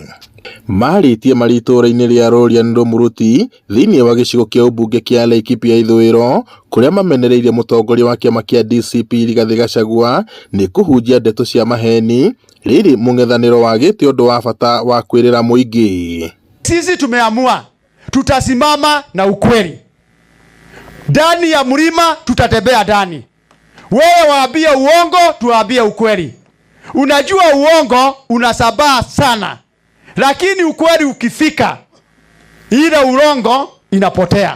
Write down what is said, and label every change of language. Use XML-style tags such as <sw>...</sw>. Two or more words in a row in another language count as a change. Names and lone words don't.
<ki>Maritie maritura-ini ria Rorian Muruti thiini wa gicigo kia ubunge kia Laikipia Ithwiro kuria mamenereirie mutongoria wa kiama kia DCP Rigathi Gachagua ni kuhunjia ndeto cia maheni riri mung'ethaniro wagite undu wa bata wa kwirira muingi.</ki> <sw>Sisi tumeamua tutasimama na ukweli. Ndani ya mlima tutatembea ndani. Wewe waambie uongo, tuambie ukweli. Unajua uongo unasabaa sana. Lakini ukweli ukifika, ile urongo inapotea.</sw>